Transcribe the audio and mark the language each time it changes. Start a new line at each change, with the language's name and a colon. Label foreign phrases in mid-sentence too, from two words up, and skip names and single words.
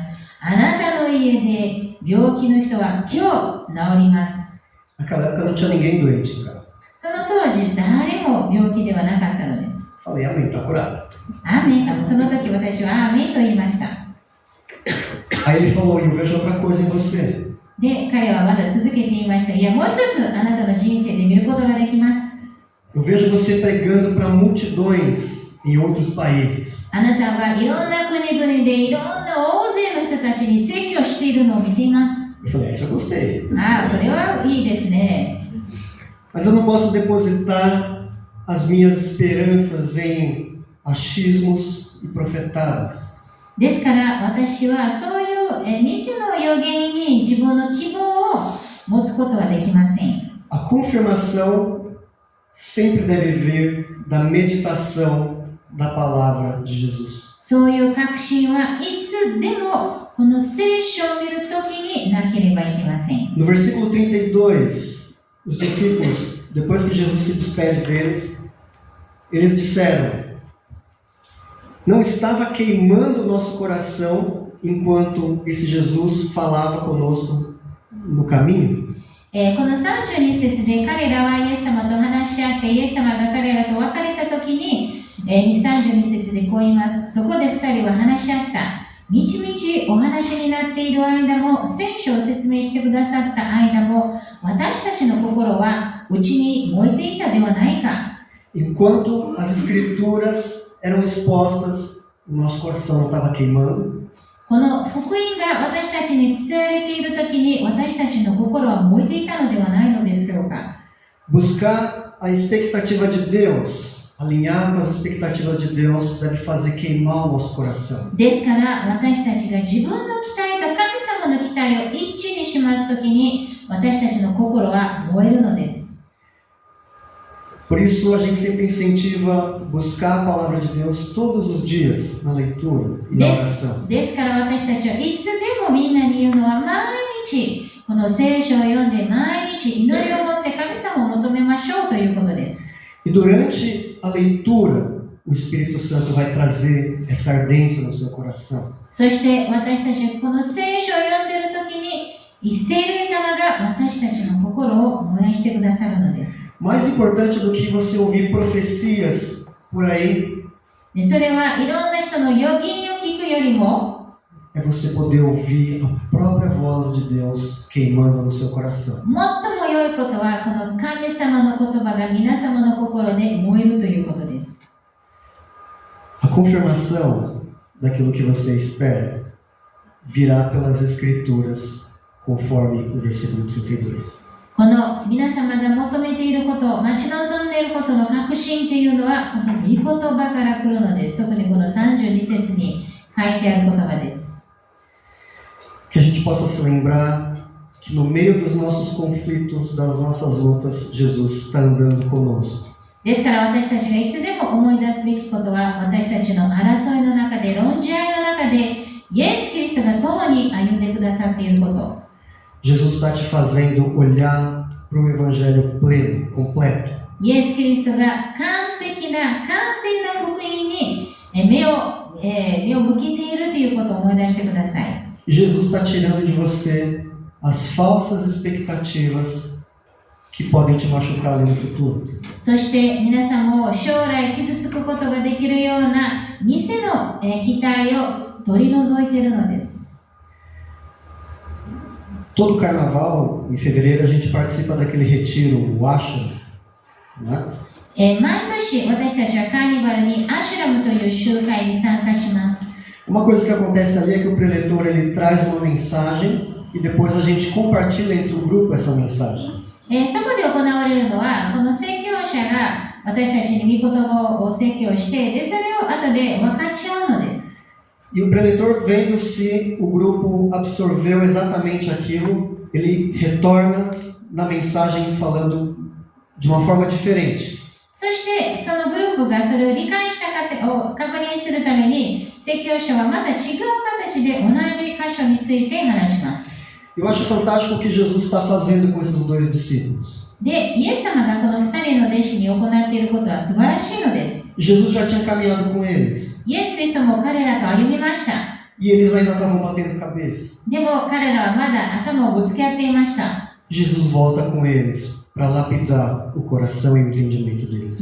Japanese: あなたの家で病気の人は今日治ります。
Portuguese: Naquela época não tinha ninguém doente em casa.
Japanese: その当時、誰も病気ではなかったのです。
Portuguese: Falei: Amém, está curada.
Japanese: アーメン。その時私はアーメンと言いました。
Portuguese: Aí ele falou: Eu vejo outra coisa em você.
Japanese: で、彼はまだ続けて言いました。いや、もう一つあなたの人生で見ることができます。
Portuguese: Eu vejo você pregando para multidões em outros países.
Japanese: あなたはいろんな国々でいろんな大勢の人たちに説教しているのを見ています。
Portuguese: Eu falei: Isso eu gostei.
Japanese: ああ、これはいいですね。
Portuguese: Mas eu não posso depositar as minhas esperanças em achismos e profetadas.
Japanese: ですから私はそういう偽の予言に自分の希望を持つことはできません。
Portuguese: A confirmação sempre deve vir da meditação da palavra de Jesus.
Japanese: そういう確信はいつでもこの聖書を見るときになければいけません。
Portuguese: No versículo 32, os discípulos, depois que Jesus se despede deles, eles disseram: Não estava queimando o nosso coração enquanto esse Jesus falava conosco no caminho?
Japanese: この32節で彼らはイエス様と話し合ってイエス様が彼らと別れたときに、32節でこう言います。そこで2人は話し合った。みちみちお話になっている間も、聖書を説明してくださった間も、私たちの心は内に燃えていたではないか。
Portuguese: Enquanto as escrituras eram expostas, o nosso coração não estava queimando.
Japanese: この福音が私たちに伝えられているときに、私たちの心は燃えていたのではないのでしょうか。
Portuguese: Buscar a expectativa de Deus, alinhar com as expectativas de Deus, deve fazer queimar o nosso coração.
Japanese: ですから私たちが自分の期待と神様の期待を一致にしますときに、私たちの心は燃えるのです。
Portuguese: Por isso a gente sempre incentiva buscar a palavra de Deus todos os dias, na leitura e na oração.
Japanese: ですから私たちはいつでもみんなに言うのは、毎日この聖書を読んで毎日祈りを持って神様を求めましょうということです。
Portuguese: E durante a leitura, o Espírito Santo vai trazer essa ardência no seu coração.
Japanese: そして私たちはこの聖書を読んでいるときに、聖霊様が私たちの心を燃やしてくださるのです。
Portuguese: Mais importante do que você ouvir profecias por aí,
Japanese: でそれはいろんな人の予言を聞くよりも、
Portuguese: é você poder ouvir a própria voz de Deus queimando no seu coração.
Japanese: 最も良いことはこの神様の言葉が皆様の心で燃えるということです。
Portuguese: A confirmação daquilo que você espera virá pelas Escrituras, conforme o versículo 32.
Japanese: この皆様が求めていること、待ち望んでいることの確信というのは、この御言葉から来るのです。特にこの32節に書いてある言葉です。
Portuguese: Que a gente possa se lembrar que no meio dos nossos conflitos, das nossas lutas, Jesus está andando conosco.
Japanese: ですから私たちがいつでも思い出すべきことは、私たちの争いの中で、論じ合いの中で、イエス・キリストが共に歩んでくださっていること。
Portuguese: Jesus está te fazendo olhar para o Evangelho pleno, completo.
Japanese: イエス・キリストが完璧な、完全な福音に目を向けているということを思い出してください。
Portuguese: E Jesus está tirando de você as falsas expectativas que podem te machucar ali no futuro.
Japanese: そして皆さんも将来傷つくことができるような偽の期待を取り除いているのです。
Portuguese: Todo carnaval, em fevereiro, a gente participa daquele retiro, o Ashram, né?
Japanese: 毎年私たちはカーニバルにアシュラムという集会に参加します。
Portuguese: Uma coisa que acontece ali é que o preletor ele traz uma mensagem e depois a gente compartilha entre o grupo essa mensagem.
Japanese: そこで行われるのは、この説教者が私たちに御言葉を説教して、でそれを後で分かち合うのです。
Portuguese: E o preletor, vendo se o grupo absorveu exatamente aquilo, ele retorna na mensagem falando de uma forma diferente.
Japanese: そしてそのグループがそれを理解したかを確認するために説教書はまた違う形で同じ箇所について話します。
Portuguese: Eu acho fantástico o que Jesus está fazendo com esses dois discípulos.
Japanese: で、イエス様がこの2人の弟子に行っていることは素晴らしいのです。
Portuguese: Jesus já tinha caminhado com eles.
Japanese: イエス・キリストも彼らと歩みました。
Portuguese: E eles ainda estavam batendo cabeça.
Japanese: でも彼らはまだ頭をぶつけ合っていました。
Portuguese: Jesus volta com eles para lapidar o coração e o entendimento deles.